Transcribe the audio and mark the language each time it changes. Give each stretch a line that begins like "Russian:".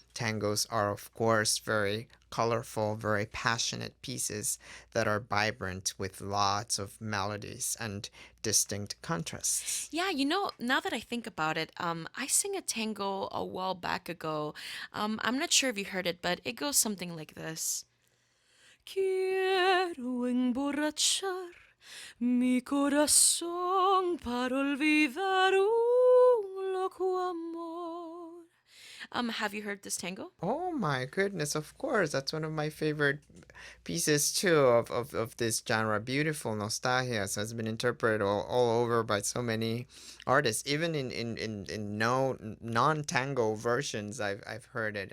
English: Tangos are, of course, very colorful, very passionate pieces that are vibrant with lots of melodies and distinct contrasts. Yeah, now that I think about it, I sang a tango a while back ago. I'm not sure if you heard it, but it goes something like this.
Spanish: Quiero emborrachar mi corazón para olvidar un loco amor.
English: Have you heard this tango? Oh my goodness, of course. That's one of my favorite pieces too of this genre. Beautiful nostalgia has been interpreted all over by so many artists. Even in no non-tango versions I've heard it.